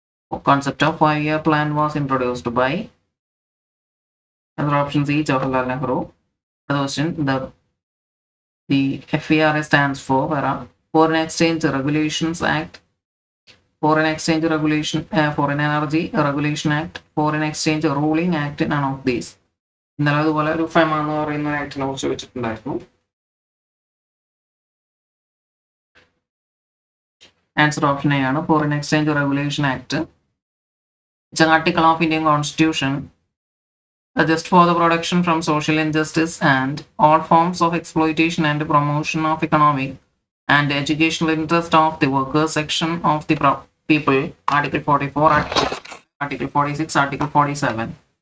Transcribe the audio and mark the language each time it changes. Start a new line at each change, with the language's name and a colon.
English: concept of 5-year plan was introduced by other option C, Jawaharlal Nehru. The question, the FERA stands for Foreign Exchange Regulations Act, Foreign Exchange Regulation, Foreign Energy Regulation Act, Foreign Exchange Ruling Act, none of these.
Malayalam: ഇന്നലെ അതുപോലെ ഒരു FEMA എന്ന് പറയുന്ന ആക്ടിനെ കുറിച്ച് വെച്ചിട്ടുണ്ടായിരുന്നു. Answer option A ആണ്, foreign exchange regulation act.
English: It's an article of Indian Constitution just for the protection from social injustice and all forms of exploitation and promotion of economic and educational interest of the workers section of the people. Article 44, Article 46, Article 47.